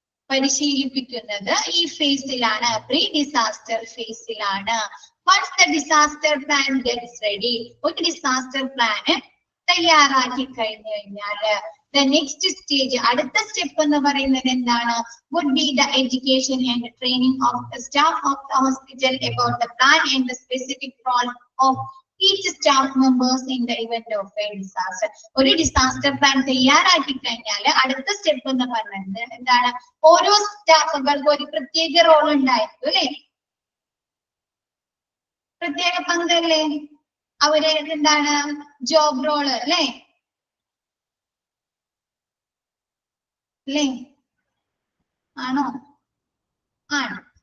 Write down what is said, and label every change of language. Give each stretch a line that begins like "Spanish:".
Malayalam: പരിശീലിപ്പിക്കുന്നത് ഈ ഫേസിലാണ്, pre disaster ഫേസിലാണ്.
English: once the disaster plan gets ready,
Malayalam: ഒരു disaster plan തയ്യാറാക്കി കഴിഞ്ഞു കഴിഞ്ഞാല്
English: the next stage,
Malayalam: അടുത്ത സ്റ്റെപ്പ് എന്ന് പറയുന്നത് എന്താണ്?
English: would be the education and training of the staff of the hospital about the plan and the specific role of each staff members in the event of a disaster.
Malayalam: ഒരു disaster plan തയ്യാറാക്കി കഴിഞ്ഞാൽ അടുത്ത step എന്ന് പറയുന്നത് എന്താണ്? ഓരോ സ്റ്റാഫുകൾക്കും ഒരു പ്രത്യേക റോൾ ഉണ്ടായിരിക്കും അല്ലെ, പ്രത്യേക പങ്കല്ലേ, അവര് എന്താണ് ജോബ് റോള് അല്ലെ ആണോ? ആണ്.